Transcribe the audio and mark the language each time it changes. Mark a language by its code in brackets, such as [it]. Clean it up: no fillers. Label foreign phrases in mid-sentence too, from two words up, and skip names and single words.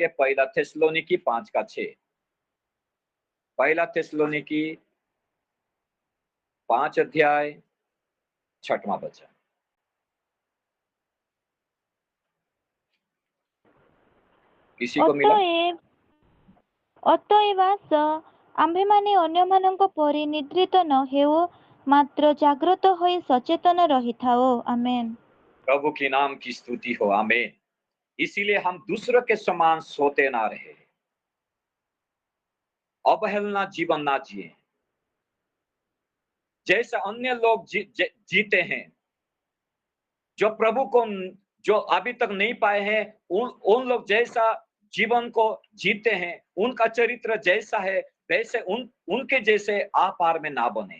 [hi] पहला थिस्सलुनीकी 5:6। पहला थिस्सलुनीकी 5 अध्याय 6वां वचन। किसी को मिला? [or] ଅତଏବ ଆସ ଆମ୍ଭେମାନେ ଅନ୍ୟମାନଙ୍କ ପରି ନିଦ୍ରିତ ନ ହେଉ, ମାତ୍ର ଜାଗ୍ରତ ହୋଇ ସଚେତନ ରହିଥାଉ। ଆମେନ୍। [hi] प्रभु के नाम की स्तुति हो। आमीन। इसीलिए हम दूसरों के समान सोते ना रहे, अवहेलना जीवन ना जिए। जैसा अन्य लोग जीते हैं, जो प्रभु को जो अभी तक नहीं पाए हैं, उन लोग जैसा जीवन को जीते हैं, उनका चरित्र जैसा है वैसे उनके जैसे आपार में ना बने।